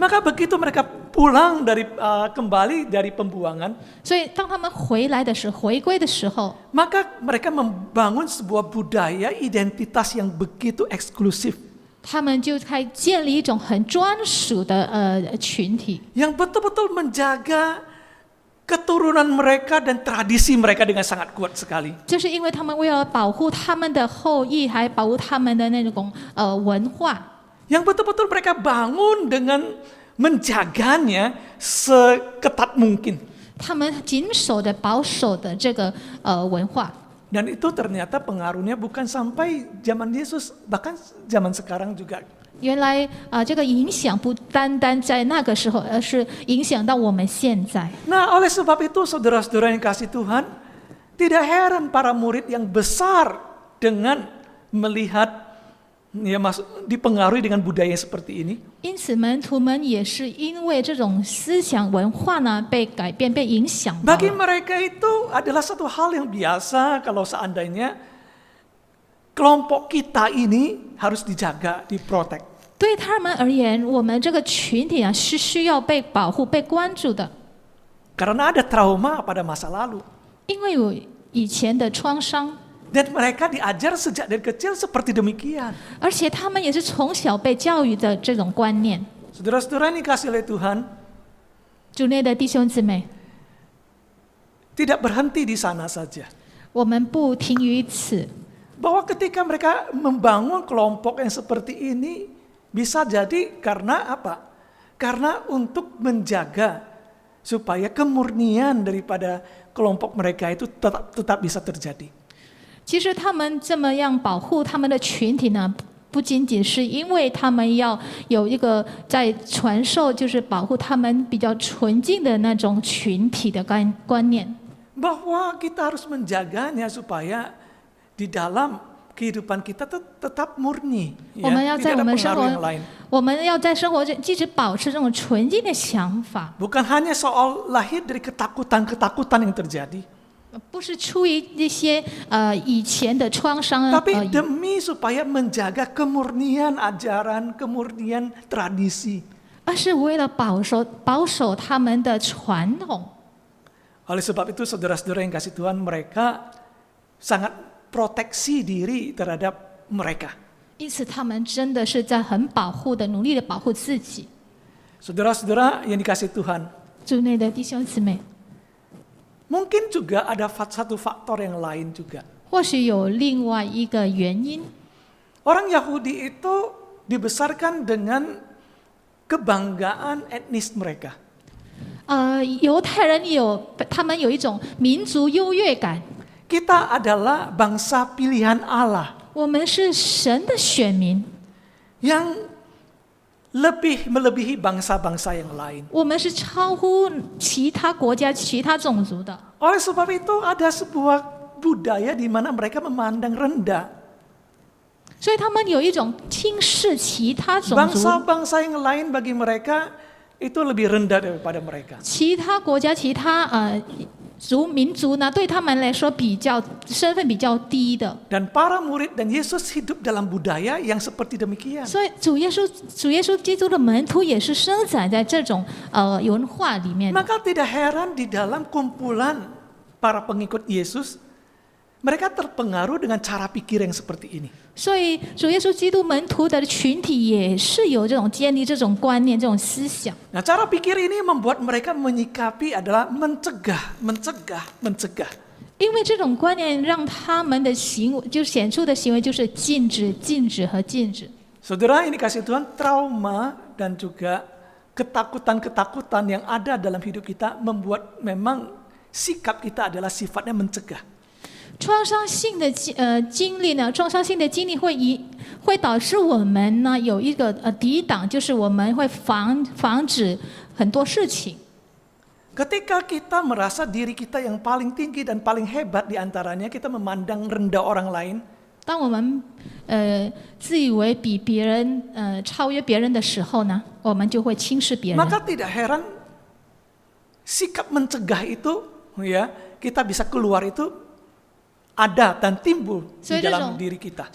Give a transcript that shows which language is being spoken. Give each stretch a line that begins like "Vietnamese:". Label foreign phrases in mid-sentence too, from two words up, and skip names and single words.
Indonesian: Maka begitu mereka pulang kembali dari pembuangan,
Chinese: 所以当他们回归的时候，
Indonesian: maka mereka membangun sebuah budaya identitas yang begitu eksklusif.
Chinese: 他们就开建立一种很专属的群体，
Indonesian: Yang betul-betul menjaga keturunan mereka dan tradisi mereka dengan sangat kuat sekali.
Chinese: 就是因为他们为了保护他们的后裔，还保护他们的那种文化，
Indonesian: Yang betul-betul mereka bangun dengan menjaganya seketat mungkin.
Chinese: 他们谨守的、保守的这个文化。
Indonesian: Dan itu ternyata pengaruhnya bukan sampai zaman Yesus, bahkan zaman sekarang juga.
Chinese: 原来这个影响不单单在那个时候，而是影响到我们现在。
Indonesian: Nah, oleh sebab itu saudara-saudara yang kasih Tuhan, tidak heran para murid yang besar dengan melihat dipengaruhi dengan budaya seperti ini.
Chinese: 因此，门徒们也是因为这种思想文化呢被改变、被影响到
Indonesian: Bagi
Chinese: 了。
Indonesian: mereka itu adalah satu hal yang biasa kalau seandainya kelompok kita ini harus dijaga, diprotek.
Chinese: 对他们而言，我们这个群体啊是需要被保护、被关注的，
Indonesian: Karena ada trauma pada masa lalu.
Chinese: 因为有以前的创伤，
Indonesian: Dan mereka diajar sejak dari kecil seperti demikian.
Chinese: 而且他们也是从小被教育的这种观念。
Indonesian: Saudara-saudara ini kasih oleh Tuhan,
Chinese: 主内的弟兄姊妹，
Indonesian: tidak berhenti di sana saja.
Chinese: 我们不停于此。
Indonesian: Bahwa ketika mereka membangun kelompok yang seperti ini, bisa jadi karena apa? Karena untuk menjaga supaya kemurnian daripada kelompok mereka itu tetap bisa terjadi.
Chinese: 其实他们这么样保护他们的群体呢，不仅仅是因为他们要有一个在传授，就是保护他们比较纯净的那种群体的观念。
Indonesian: Bahwa kita harus menjaganya supaya di dalam kehidupan kita tetap murni,
Chinese: 我们要在
Indonesian: tidak
Chinese: 我
Indonesian: ada
Chinese: 们生
Indonesian: pengaruh yang
Chinese: 活
Indonesian: lain.，
Chinese: 我们要在生活中一直保持这种纯净的想法，
Indonesian: Bukan hanya soal lahir dari ketakutan-ketakutan yang terjadi,
Chinese: 不是出于一些以前的创伤而
Indonesian: tapi
Chinese: 已，
Indonesian: demi supaya menjaga kemurnian ajaran, kemurnian tradisi.
Chinese: 而是为了保守他们的传统。
Indonesian: Oleh sebab itu saudara-saudara yang kasih Tuhan, mereka sangat proteksi diri terhadap mereka.
Chinese: 因此，他们真的是在很保护的、努力的保护自己。
Indonesian: Saudara-saudara yang dikasih Tuhan,
Chinese: 主内的弟兄姊妹，
Indonesian: mungkin juga ada satu faktor yang lain juga.
Chinese: 或许有另外一个原因。
Indonesian: Orang Yahudi itu dibesarkan dengan kebanggaan etnis mereka.
Chinese: 犹太人他们有一种民族优越感，
Indonesian: Kita adalah bangsa pilihan Allah
Chinese: 我们是神的选民，
Indonesian: yang lebih melebihi bangsa-bangsa yang lain.
Chinese: 我们是超乎其他国家、其他种族的。
Indonesian: Oleh sebab itu ada sebuah budaya di mana mereka memandang rendah
Chinese: 所以他们有一种轻视其他种族、
Indonesian: bangsa-bangsa yang lain. Bagi mereka itu lebih rendah daripada mereka.
Chinese: 其他国家、其他民族呢，对他们来说身份比较低的。
Indonesian: Dan para murid dan Yesus hidup dalam budaya yang seperti demikian.
Chinese: 所以主耶稣基督的门徒也是生长在这种文化里面的。
Indonesian: Maka tidak heran di dalam kumpulan para pengikut Yesus, mereka terpengaruh dengan cara pikir yang seperti ini.
Chinese: 所以主耶稣基督门徒的群体也是有这种建立这种观念、这种思想。
Indonesian: Nah, cara pikir ini membuat mereka menyikapi adalah mencegah.
Chinese: 因为这种观念让他们的行为，就显出的行为就是禁止和禁止。
Indonesian: Saudara ini kasih Tuhan, trauma dan juga ketakutan-ketakutan yang ada dalam hidup kita membuat memang sikap kita adalah sifatnya mencegah.
Chinese: 创伤性的经历呢，创伤性的经历会导致我们呢有一个抵挡，就是我们会防止很多事情。
Indonesian: Ketika kita merasa diri kita yang paling tinggi dan paling hebat di antaranya, kita memandang rendah orang lain.
Chinese: 当我们自以为比别人超越别人的时候呢，我们就会轻视别人。
Indonesian: Maka tidak heran sikap mencegah itu, ya, kita bisa keluar itu ada dan timbul di dalam diri kita.